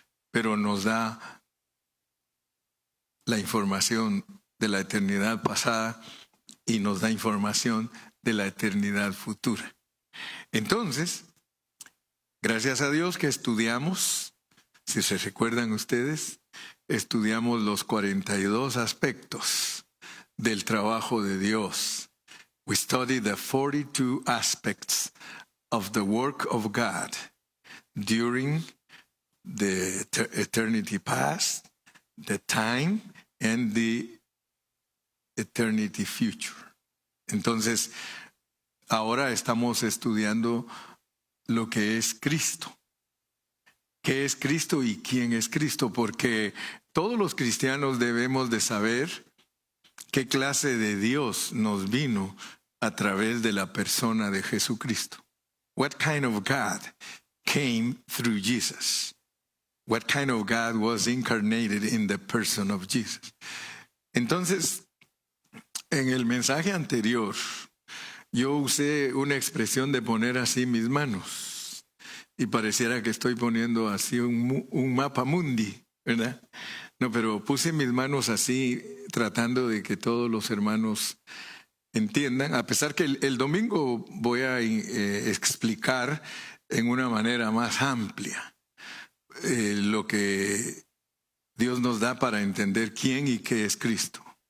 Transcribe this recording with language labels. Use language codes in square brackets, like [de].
[es] Pero nos da la información de la eternidad pasada y nos da información de la eternidad futura. Entonces, gracias a Dios que estudiamos, si se recuerdan ustedes, estudiamos los 42 aspectos del trabajo de Dios. [en] We studied the 42 aspects of the work of God during the eternity past, the time, and the eternity future. [es] Entonces, ahora estamos estudiando lo que es Cristo. ¿Qué es Cristo y quién es Cristo? Porque todos los cristianos debemos de saber qué clase de Dios nos vino a través de la persona de Jesucristo. [en] What kind of God came through Jesus? What kind of God was incarnated in the person of Jesus? [es] Entonces, en el mensaje anterior, yo usé una expresión de poner así mis manos. Y pareciera que estoy poniendo así un mapa mundi, ¿verdad? No, pero puse mis manos así tratando de que todos los hermanos entiendan, a pesar que el domingo voy a explicar en una manera más amplia lo que Dios nos da para entender quién y qué es Cristo.